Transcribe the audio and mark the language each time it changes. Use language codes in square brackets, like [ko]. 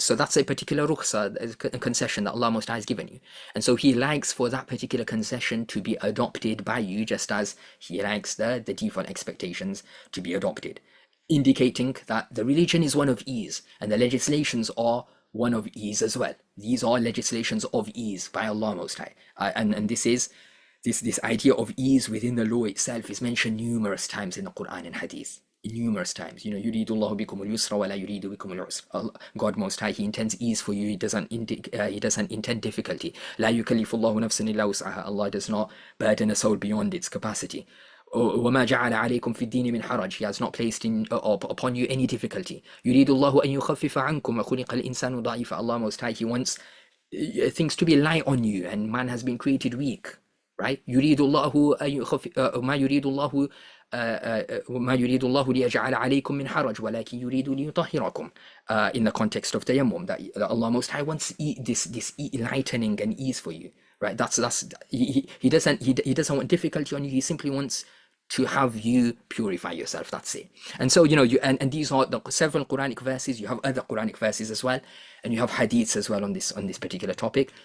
[en] So that's a particular rukhsah, a concession that Allah Most High has given you, and so He likes for that particular concession to be adopted by you, just as He likes the default expectations to be adopted, indicating that the religion is one of ease, and the legislations are one of ease as well. These are legislations of ease by Allah Most High, and this idea of ease within the law itself is mentioned numerous times in the Quran and Hadith. Numerous times, [ar] يريد الله بكم اليسر ولا يريد بكم العسر. [en] God Most High, He intends ease for you. He doesn't intend difficulty. [ar] لا يكلف الله نفسا إلا وسعها. [en] Allah does not burden a soul beyond its capacity. [ar] وما جعل عليكم في الدين من حرج. [en] He has not placed upon you any difficulty. [ar] يريد الله أن يخفف عنكم وخلق الإنسان ضعيفا. [en] Allah Most High, He wants things to be light on you, and man has been created weak, right? [ar] يريد الله أن يخفف ما يريد الله ما يريد الله ليجعل عليكم من حرج ولكن يريد ليطهركم. [en] In the context of tayammum, that Allah Most High wants this lightening and ease for you, right? He doesn't want difficulty on you. He simply wants to have you purify yourself. That's it. And so and these are the several Quranic verses. You have other Quranic verses as well, and you have hadiths as well on this particular topic.